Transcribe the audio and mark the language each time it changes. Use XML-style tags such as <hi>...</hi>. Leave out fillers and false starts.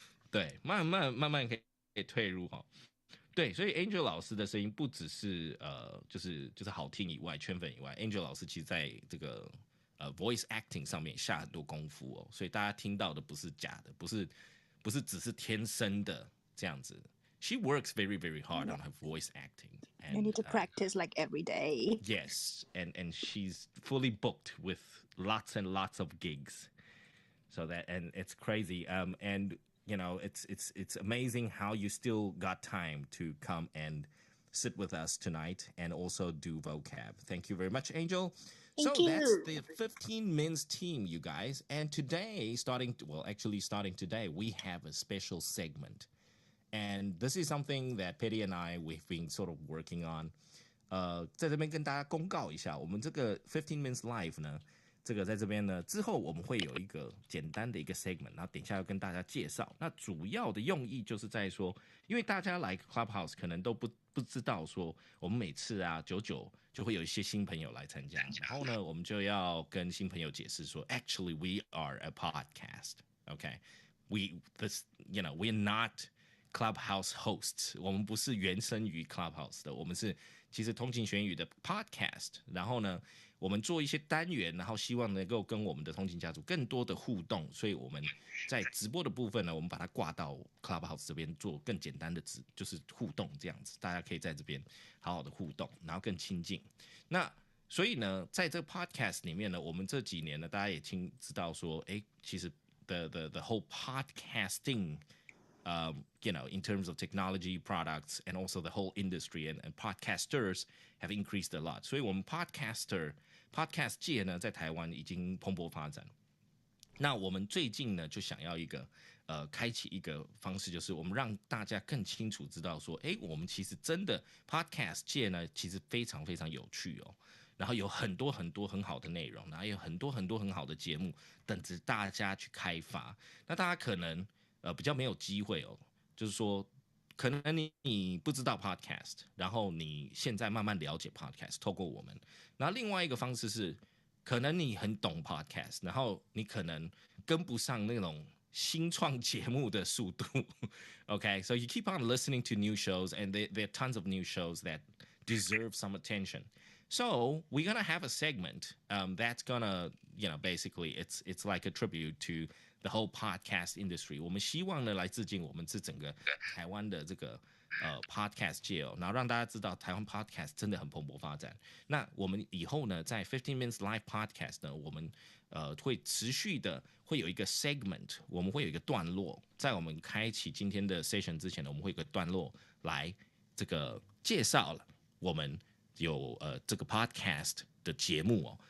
<zh>对，慢慢可以退入哈。对，所以 Angel 老师的声音不只是就是好听以外，圈粉以外 ，Angel 老师其实在这个voice acting 上面下很多功夫哦，所以大家听到的不是假的，不是只是天生的这样子。</zh> <en>She works very, very hard on her voice acting. And, You need to practice like every day. Yes, and she's fully booked with lots and lots of gigs. So and it's crazy. And you know, it's amazing how you still got time to come and sit with us tonight and also do vocab. Thank you very much, Angel. So Thank that's you. the 15 Minutes team, you guys. And today, starting today, we have a special segment. And this is something that Petty and we've been sort of working on.</en> <zh>在这边跟大家公告一下，我们这个15 Minutes Live 呢，这个在这边呢之后我们会有一个简单的一个 segment， 然后等一下要跟大家介绍。那主要的用意就是在说，因为大家来 Clubhouse 可能都不知道说，我们每次啊久就会有一些新朋友来参加，然后呢，我们就要跟新朋友解释说 ，</zh> <en>actually we are a podcast, okay? We're not Clubhouse hosts，</en> <zh>我们不是原生于 Clubhouse 的，我们是其实通勤学英语的 podcast。然后呢，我们做一些单元，然后希望能够跟我们的通勤家族更多的互动，所以我们在直播的部分呢，我们把它挂到 Clubhouse 这边做更简单的就是互动这样子，大家可以在这边好好的互动，然后更亲近。那所以呢，在这个 podcast 里面呢，我们这几年呢，大家也知道说，其实</zh> <en>the whole podcasting。 in terms of technology products and also the whole industry and podcasters have increased a lot.</en> <zh>所以我们 podcast 界呢，在台湾已经蓬勃发展。那我们最近呢，就想要一个开启一个方式，就是我们让大家更清楚知道说，我们其实真的 podcast 界呢，其实非常非常有趣哦。然后有很多很多很好的内容，然后有很多很多很好的节目等着大家去开发。那大家可能比较没有机会哦，就是说，可能你不知道 podcast， 然后你现在慢慢了解 podcast， 透过我们。然后另外一个方式是，可能你很懂 podcast， 然后你可能跟不上那种新创节目的速度。</zh> <en>Okay, so you keep on listening to new shows, and there are tons of new shows that deserve some attention. So we're gonna have a segment that's gonna, basically it's like a tribute to the whole podcast industry.</en> <zh>我们希望呢来致敬我们这整个台湾的这个podcast 界哦，然后让大家知道台湾 podcast 真的很蓬勃发展。那我们以后呢，在15 Minutes Live Podcast 呢，我们会持续的会有一个 segment， 我们会有一个段落，在我们开启今天的 session 之前呢，我们会有一个段落来这个介绍了我们有这个 podcast 的节目哦。</zh>